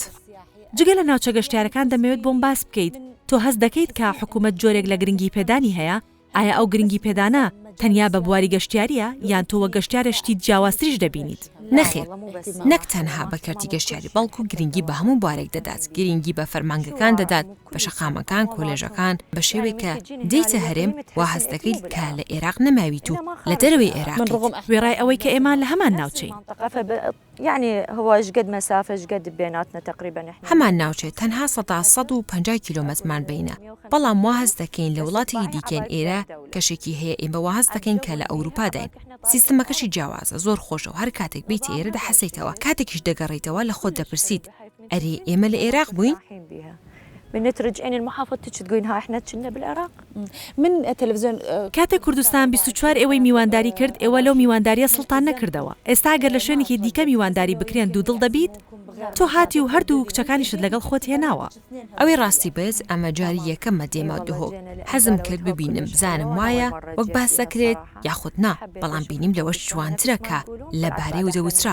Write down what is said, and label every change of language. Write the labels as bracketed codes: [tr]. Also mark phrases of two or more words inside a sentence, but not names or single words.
[ckb] جگە لە ناوچە گەشتیارەکان دەمەوێت بۆم باس بکەیت تۆ هەز دەکەیت کە حکوومەت جۆرێک لە گرنگی پێدانی هەیە ئایا ئەو گرنگی پێدانە تەنیا بە بواری گەشتیاریە یان تۆوە گەشتیارشتی جیاوازتریش دەبینیت نەخێر نەک تەنها بە کەرتی گەشتیاری بەڵکو گرنگی بە هەموو بارێک دەدات گرنگی بە فەرمانگەکان دەدات بە شەقامەکان کۆلێژەکان بە شێوەیە کە دەیتە هەرێم وا هەز دەکەیت کە لە عێراق نەماویت و لە دەروی عێراق وێڕای ئەوەی کە ئێمان لە هەمان ناوچەین [ar] يعني هو ايش قد مسافه ايش قد بيناتنا تقريبا احنا [ckb] هەمان ناوچێت تەنها 150 کیلۆمەترمان بینە بەڵام وا هەز دەکەین لە وڵاتێکی دیکەن ئێرە کەشێکی هەیە ئێمە وا هەز دەکەین کە لە ئەوروپا داین سیستمەکەشی جیاوازە زۆر خۆشە و هەر کاتێک بیتی ئێرە دەحەسەیتەوە کاتێکیش دەگەڕیتەوە لە خۆت دەپرسیت ئەرێ ئێمە لە عێراق بووین [ar] بنترجعين المحافظة تقولين ها احنا كنا بالعراق من تلفزيون [ckb] کاتێک کوردستان 24 ئێوەی میوانداری کرد ئێوە لەو میوانداریە سڵتان نەکردەوە ئێستا گەر لە شوێنێکی دیکە میوانداری بکرێن دوودڵ دەبیت تۆ هاتی و هەردوو کچەکانیشت لەگەڵ خۆت هێناوە ئەوەی ڕاستی بێت ئەمە جاری یەکەممە دێما دهۆک حەزم کرد ببینم بزانم وایە وەک باس دەکرێت یاخود نا بەڵام بینیم لەوەش جوانترەکە لەبارەی و دەوترا